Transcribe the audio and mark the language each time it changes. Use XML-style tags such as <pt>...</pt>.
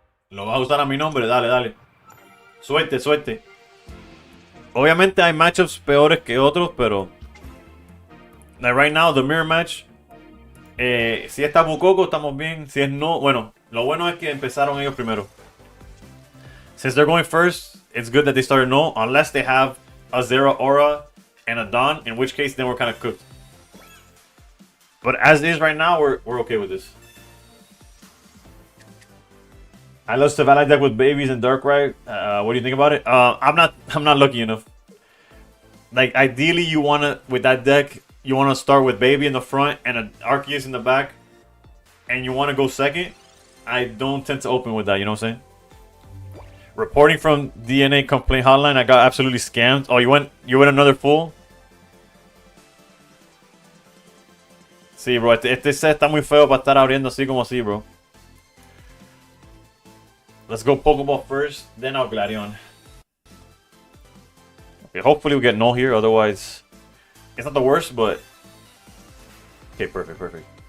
<es>¿Lo vas a usar a mi nombre? Dale, dale. Suerte, suerte. Obviamente hay matchups peores que otros, pero...</es> <en>Like right now, the mirror match...</en> <es>si está Bukoko, estamos bien. Si es no... Bueno, lo bueno es que empezaron ellos primero.</es> <en>Since they're going first, it's good that they started no. Unless they have a Zero Aura and a Dawn. In which case, then we're kind of cooked. But as is right now, we're okay with this. I love Savannah deck with babies and Darkrai. What do you think about it? I'm not lucky enough. Like ideally, you wanna with that deck, you wanna start with baby in the front and an Arceus in the back, and you wanna go second. I don't tend to open with that. You know what I'm saying? Reporting from DNA complaint hotline. I got absolutely scammed. Oh, you went another full.</en> <es>Sí, bro. Este set está muy feo para estar abriendo así como así, bro.</es> <en>Let's go Pokeball first, then I'll Gladion. Okay, hopefully we get null here, otherwise... It's not the worst, but... Okay, perfect, perfect.</en>